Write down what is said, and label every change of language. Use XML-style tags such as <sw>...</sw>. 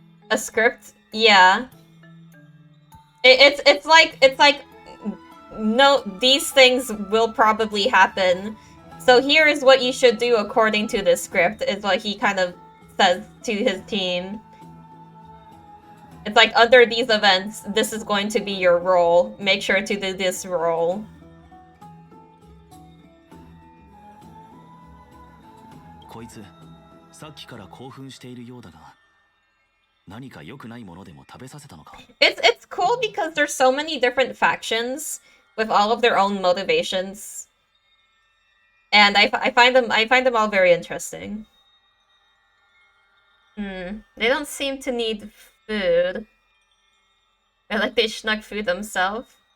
<en>A script? Yeah. It's like no, these things will probably happen. So here is what you should do according to this script, is what he kind of says to his team. It's like, under these events, this is going to be your role. Make sure to do this role.</en> <ja>こいつ、さっきから興奮しているようだが、何か良くないものでも食べさせたのか?</ja> <en>It's cool because there's so many different factions with all of their own motivations, and I find them all very interesting. They don't seem to need food. They're like they snuck food themselves.</en>